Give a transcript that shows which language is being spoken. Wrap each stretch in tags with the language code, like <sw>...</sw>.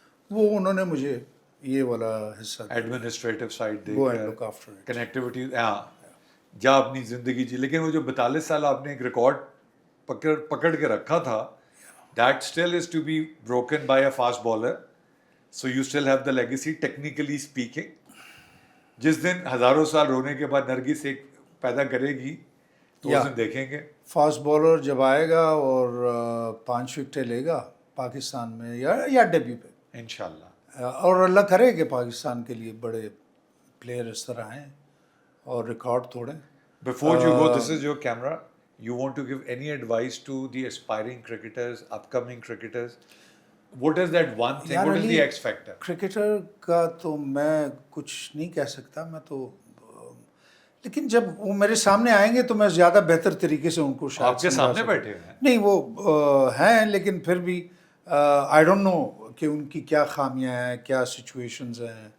<ur>وہ انہوں نے مجھے یہ والا حصہ administrative side they</ur> <en>go and look after it,</en> <ur>connectivity, ہاں جا اپنی زندگی جی. لیکن وہ جو 42 سال آپ نے ایک ریکارڈ پکڑ کے رکھا تھا،</ur> <en>That still is to be broken by a fast bowler. So you still have the legacy technically speaking.</en> <ur>جس دن ہزاروں سال رونے کے بعد نرگس ایک پیدا کرے گی تو اس دن دیکھیں گے. فاسٹ بالر جب آئے گا اور 5 وکٹیں لے گا پاکستان میں یا ڈیبیو پہ انشاءاللہ، اور اللہ کرے کہ پاکستان کے لیے بڑے پلیئر اس طرح آئیں اور ریکارڈ توڑیں.</ur> <en>Before you go, this is your camera. You want to give any advice to the aspiring cricketers, upcoming cricketers? What is that one thing? What is the X factor?</en> <ur>Cricketer کا تو میں کچھ نہیں کہہ سکتا، میں تو، لیکن جب وہ میرے سامنے آئیں گے تو میں زیادہ بہتر طریقے سے ان کو شاید آپ کے سامنے بیٹھے ہوئے ہیں. نہیں وہ ہیں، لیکن پھر بھی</ur> <en>I don't know</en> <ur>کہ ان کی کیا خامیاں ہیں, کیا سچویشنز ہیں.</ur>